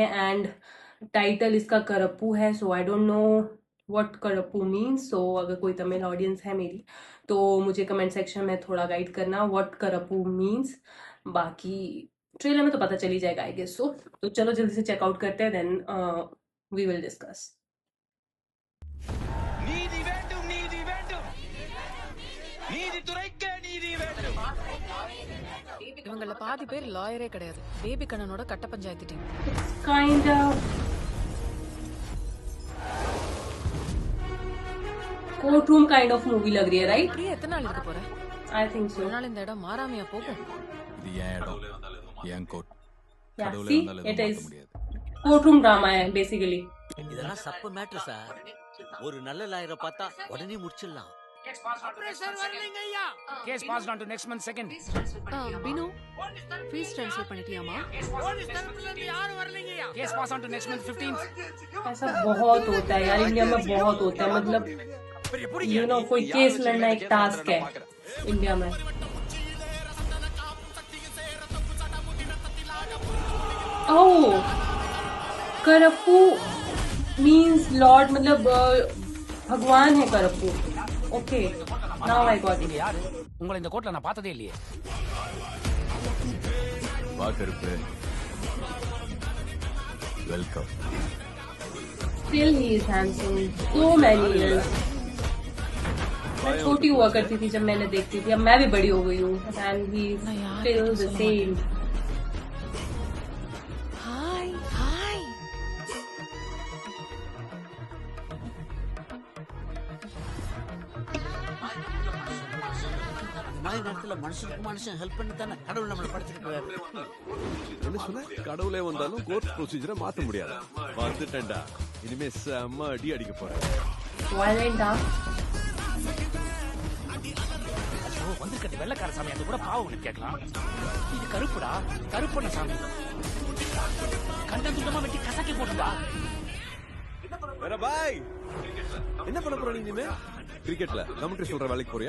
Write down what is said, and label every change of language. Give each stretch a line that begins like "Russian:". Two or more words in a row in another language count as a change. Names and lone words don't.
English: and title
Hindi: इसका करप्पू है,
English: so I don't know what Karuppu means.
Hindi: सो अगर कोई तमिल ऑडियंस है मेरी तो मुझे
English: comment section
Hindi: में थोड़ा गाइड करना
English: what Karuppu means.
Hindi: बाकी ट्रेलर में तो पता चल ही जाएगा
English: I guess.
Hindi: सो तो चलो जल्दी से चेकआउट करते हैं,
English: then we will discuss.
Tamil: நீதி வேண்டும் நீதி வேண்டும் நீதித்துறைக்கே நீதி வேண்டும் இவங்கள பாதி பேர் லாயரே கிடையாது. பேபி கண்ணனோட கட்ட பஞ்சாயத்து டீம்.
English: kind of court room kind of movie लग रही है, राइट?
Tamil: இப்படியே எத்தனை நாள் இருக்க போற?
English: I think
Tamil: ஒரு सो। நாள் இந்த இடம் மாறாமையா போகும். இது என் இடம், என் கோட். या கடவுளே
English: सी
Tamil: வந்தாலும்
English: इट
Tamil: எதுவும்
English: इज
Tamil: மாத்த முடியாது.
English: court room drama
Hindi: है बेसिकली।
Tamil: இதெல்லாம் சப்பு மேட்ரு சார். ஒரு நல்ல லாயரை பார்த்தா உடனே முடிச்சிடலாம்.
English: case passed on to next month second
Tamil: பினு
English: fees transfer
Tamil: பண்ணிட்டியாமா?
English: case pass on to next month 15th
Hindi: ऐसा बहुत होता है यार, इंडिया में बहुत होता है। मतलब कोई केस लड़ना एक टास्क है इंडिया में। ओह,
English: Karuppu means lord,
Hindi: मतलब भगवान है करप्पू।
English: okay now I got it.
Tamil: யாரு உங்களை இந்த கோர்ட்ல நான் பார்த்ததே இல்லையே. வா கருப்பு, வெல்கம்.
English: Still he is handsome, so many years।
Hindi: मैं छोटी हुआ करती थी जब मैंने देखती थी, अब मैं भी बड़ी हो गई हूँ
English: and he still the same. hi hi.
Tamil: இந்த மாதிரி நேரத்துல மனுஷனுக்கு மனுஷன் ஹெல்ப் பண்ணி தானே கடவுள் நம்மளை படுத்திருக்கிறாரு. என்ன சொன்ன? கடவுளே வந்தாலும் கோர்ட் ப்ரொசீஜரை மாத்த முடியாது. வந்துட்டேன்டா, இனிமே செம்ம அடி அடிக்க போறேன்.
Hindi: वायलेंट था।
Tamil: ஐயோ வந்திருக்கிறது வெள்ளக்கார சாமி, அது கூட பாவம் உனக்கு கேட்கலாம். இது கருப்புடா, கருப்பண்ண சாமி. கண்டம் துண்டமா வெட்டி கசக்கி போட்டுடா. வேற பாய், என்ன பண்ண போற நீ இனிமே? கிரிக்கெட்ல கமெண்ட்ரி சொல்ற வேலைக்கு போறியா?